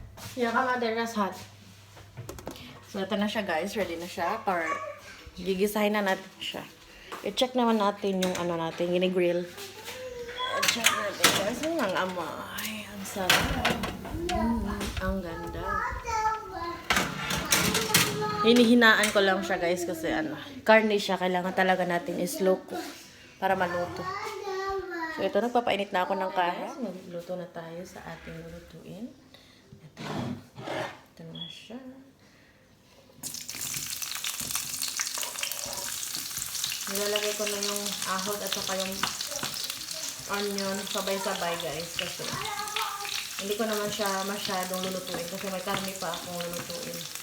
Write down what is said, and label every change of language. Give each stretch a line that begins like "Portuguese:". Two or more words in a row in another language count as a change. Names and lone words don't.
English: Yeah, come out there, that's hot. So,
Filipino: ito na siya guys. Ready na siya. Or, gigisahin na natin siya. I-check naman natin yung ano natin, gini-grill. I-check natin guys. Ang amoy. Ang sarap. Ang ganda. Hinihinaan ko lang siya guys kasi ano, karne siya. Kailangan talaga natin i-
English: slow cook
Filipino: para maluto. So, ito, nagpapainit na ako ng kahe. Magluto na tayo sa ating lulutuin. Ito na siya. Nilalagay ko na yung ahot at saka yung onion sabay-sabay guys kasi hindi ko naman siya masyadong lulutuin kasi may karne pa akong lulutuin.